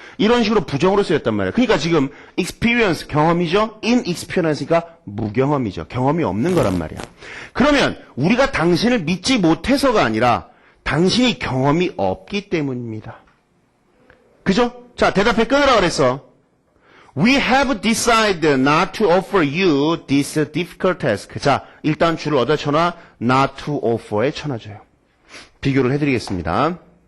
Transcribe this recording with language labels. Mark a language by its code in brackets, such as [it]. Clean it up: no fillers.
[ko] 이런 식으로 부정으로 쓰였단 말이에요. 그러니까 지금 experience, 경험이죠. inexperienc니까 무경험이죠. 경험이 없는 거란 말이야. 그러면 우리가 당신을 믿지 못해서가 아니라 당신이 경험이 없기 때문입니다. 그죠? 자, 대답해 끊으라 그랬어. [en] We have decided not to offer you this difficult task. [ko] 자, 일단 줄을 어디다 쳐놔? [en] not to offer [ko] 에 쳐놔줘요. 비교를 해드리겠습니다.